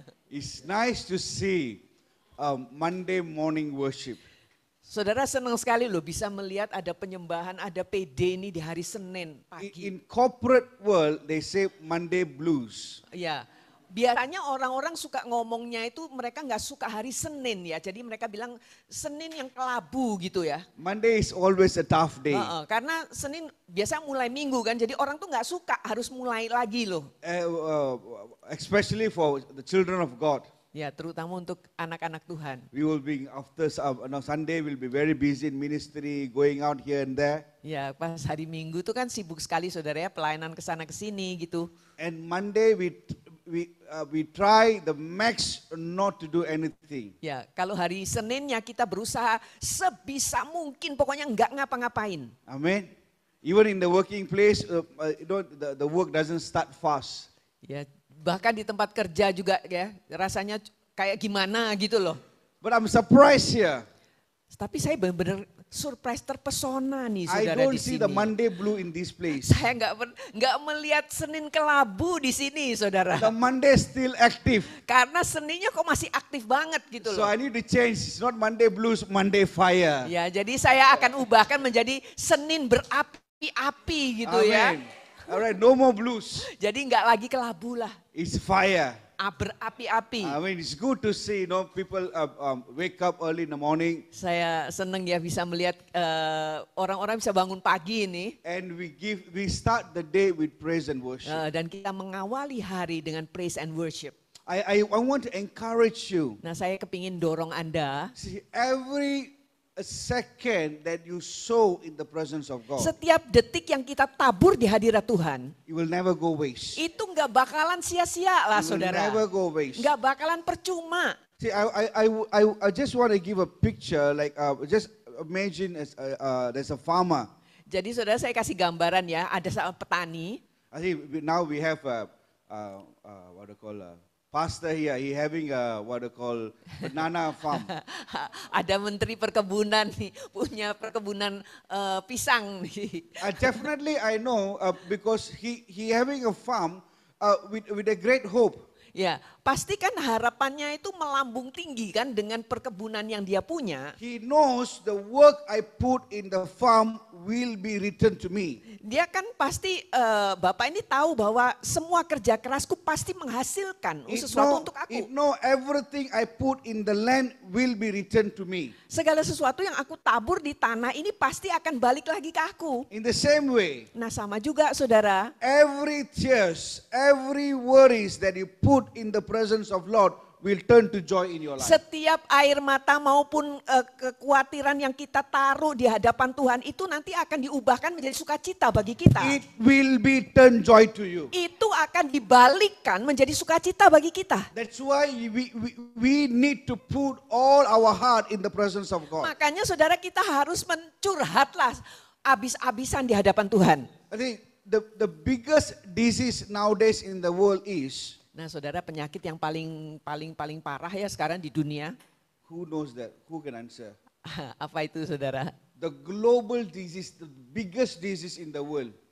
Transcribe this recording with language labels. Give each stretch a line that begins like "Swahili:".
English: It's nice to see Monday morning worship.
Indonesian: Saudara senang sekali loh bisa melihat ada penyembahan, ada PD ini di hari Senin pagi.
English: In corporate world, they say Monday blues.
Indonesian: Ya, biasanya orang-orang suka ngomongnya itu mereka nggak suka hari Senin ya. Jadi mereka bilang Senin yang kelabu gitu ya.
English: Monday is always a tough day.
Indonesian: Karena Senin biasa mulai minggu kan. Jadi orang tuh nggak suka harus mulai lagi loh.
English: Especially for the children of God.
Indonesian: Ya, terutama untuk anak-anak Tuhan.
English: We will be after Sunday we'll be very busy in ministry, going out here and there.
Indonesian: Ya, pas hari Minggu tuh kan sibuk sekali saudara ya, pelayanan ke sana ke sini gitu.
English: And Monday we try the max not to do anything.
Indonesian: Ya, kalau hari Seninnya kita berusaha sebisa mungkin pokoknya nggak ngapa-ngapain.
English: Amen. Even in the working place, the work doesn't start fast.
Indonesian: Ya, bahkan di tempat kerja juga ya, rasanya kayak gimana gitu loh.
English: But I'm surprised here.
Indonesian: Tapi saya benar-benar surprise, terpesona nih
English: I
Indonesian: saudara
English: don't
Indonesian: di
English: see
Indonesian: sini.
English: the Monday blue in this place.
Indonesian: Saya nggak melihat Senin kelabu di sini saudara.
English: The Monday is still active.
Indonesian: Karena Seninnya kok masih aktif banget gitu
English: So
Indonesian: loh.
English: I need to change. It's not Monday blues, Monday fire.
Indonesian: Ya, jadi saya akan ubahkan menjadi Senin berapi-api gitu ya.
English: Amen. Alright, no more blues.
Indonesian: Jadi nggak lagi kelabu lah,
English: It's fire.
Indonesian: berapi-api.
English: I mean, it's good to see, people wake up early in the morning
Indonesian: Saya seneng ya bisa melihat orang-orang bisa bangun pagi ini.
English: and we start the day with praise and worship.
Indonesian: Dan kita mengawali hari dengan
English: praise and worship. I want to encourage you.
Indonesian: Nah, saya kepingin dorong Anda.
English: See, every second that you sow in the presence of God,
Indonesian: Setiap detik yang kita tabur di hadirat Tuhan,
English: it will never go waste.
Indonesian: itu nggak bakalan sia-sia lah
English: It will
Indonesian: saudara.
English: never go waste.
Indonesian: Nggak bakalan percuma.
English: See, I just want to give a picture, like just imagine there's a farmer.
Indonesian: Jadi saudara saya kasih gambaran ya, ada seorang petani.
English: I think now we have what do you call pastor here. He having what do you call banana farm.
Indonesian: Ada menteri perkebunan nih, punya perkebunan pisang nih.
English: Definitely I know because he having a farm with a great hope.
Indonesian: Ya, pasti kan harapannya itu melambung tinggi kan dengan perkebunan yang dia punya.
English: He knows the work I put in the farm will be returned to me.
Indonesian: Dia kan pasti Bapak ini tahu bahwa semua kerja kerasku pasti menghasilkan sesuatu untuk aku.
English: Everything I put in the land will be returned to me.
Indonesian: Segala sesuatu yang aku tabur di tanah ini pasti akan balik lagi ke aku.
English: In the same way,
Indonesian: Nah, sama juga saudara.
English: every tears, every worries that you put in the presence of Lord will turn to joy in your life.
Indonesian: Setiap air mata maupun kekhawatiran yang kita taruh di hadapan Tuhan itu nanti akan diubahkan menjadi sukacita bagi kita.
English: It will be turn joy to you.
Indonesian: Itu akan dibalikkan menjadi sukacita bagi kita.
English: That's why we need to put all our heart in the presence of God.
Indonesian: Makanya saudara kita harus mencurhatlah habis-habisan di hadapan Tuhan.
English: I think the biggest disease nowadays in the world is,
Indonesian: Nah, saudara, penyakit yang paling parah ya sekarang di dunia.
English: who knows that? Who can answer?
Indonesian: Apa itu, saudara?
English: The global disease, the biggest disease in the world.